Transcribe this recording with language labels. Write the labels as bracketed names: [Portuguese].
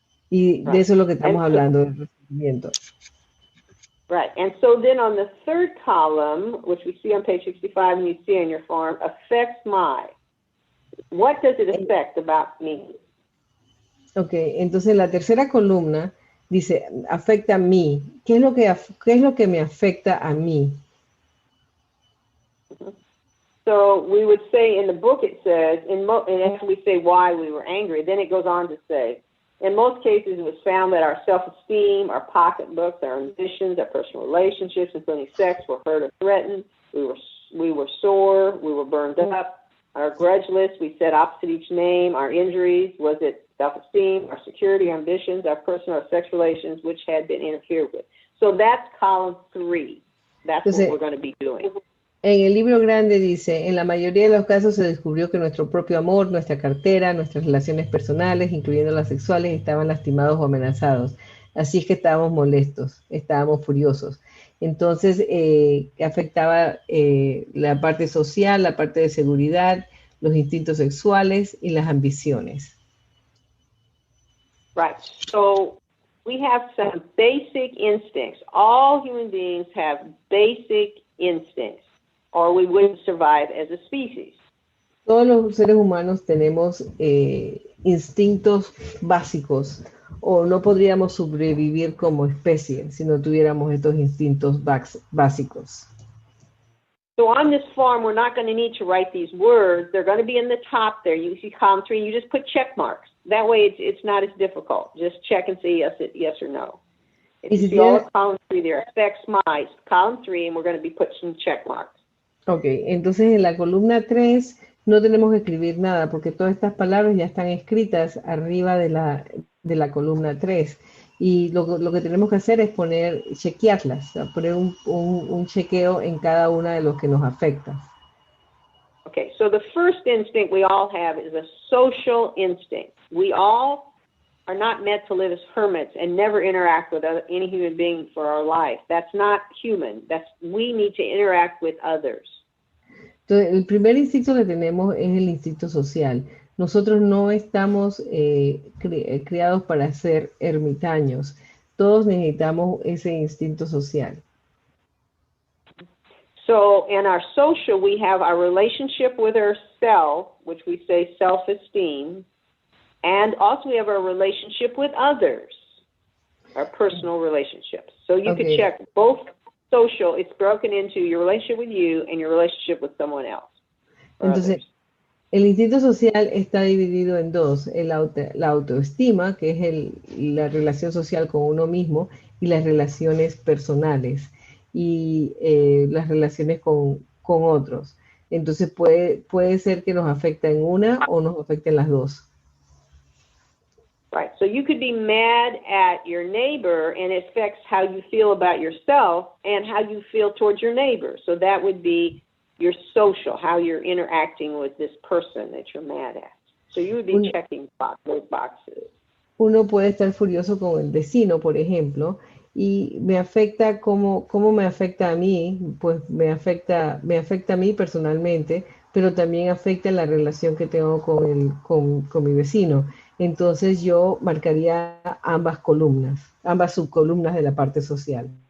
[Spanish] Y de eso es lo que estamos hablando, del resentimiento. [English] Right. And so then on the third column, which we see on page 65 and you see on your form, affects my. What does it affect about me? [Spanish] Okay, entonces la tercera columna dice, afecta a mí. ¿Qué es lo que me afecta a mí? [English] So we would say in the book it says, and after we say why we were angry, then it goes on to say, in most cases, it was found that our self-esteem, our pocketbooks, our ambitions, our personal relationships, including sex, were hurt or threatened. We were sore. We were burned up. Our grudge list, we said opposite each name. Our injuries, was it self-esteem, our security, our ambitions, our personal or sex relations, which had been interfered with. So that's column 3. That's what we're going to be doing. [Spanish] En el libro grande dice, en la mayoría de los casos se descubrió que nuestro propio amor, nuestra cartera, nuestras relaciones personales, incluyendo las sexuales, estaban lastimados o amenazados. Así es que estábamos molestos, estábamos furiosos. Entonces, afectaba la parte social, la parte de seguridad, los instintos sexuales y las ambiciones. [English] Right. So we have some basic instincts. All human beings have basic instincts, or we wouldn't survive as a species. [Spanish] Todos los seres humanos tenemos instintos básicos, o no podríamos sobrevivir como especie si no tuviéramos estos instintos básicos. [English] So on this form, we're not going to need to write these words. They're going to be in the top there. You see column 3, and you just put check marks. That way it's not as difficult. Just check and say yes or no. If you see all of column 3 there, affects my, column 3, and we're going to be putting some check marks. [Spanish] Ok, entonces en la columna 3 no tenemos que escribir nada porque todas estas palabras ya están escritas arriba de la columna 3 y lo que tenemos que hacer es chequearlas, poner un chequeo en cada una de los que nos afecta. [English] Okay, so the first instinct we all have is a social instinct. We all are not meant to live as hermits and never interact with any human being for our life. That's not human. We need to interact with others. [Spanish] Entonces, el primer instinto que tenemos es el instinto social. Nosotros no estamos criados para ser ermitaños. Todos necesitamos ese instinto social. [English] So in our social, we have our relationship with ourselves, which we say self-esteem, and also we have our relationship with others, our personal relationships. So you could check both social, it's broken into your relationship with you and your relationship with someone else. [Spanish] Entonces, el instinto social está dividido en dos, la autoestima, que es la relación social con uno mismo, y las relaciones personales, y las relaciones con otros. Entonces puede ser que nos afecte en una o nos afecte en las dos. [English] Right, so you could be mad at your neighbor and it affects how you feel about yourself and how you feel towards your neighbor. So that would be your social, how you're interacting with this person that you're mad at. So you would be checking those boxes. [Spanish] Uno puede estar furioso con el vecino, por ejemplo, y me afecta, ¿cómo me afecta a mí? Pues me afecta a mí personalmente, pero también afecta la relación que tengo con mi vecino. Entonces yo marcaría ambas subcolumnas de la parte social.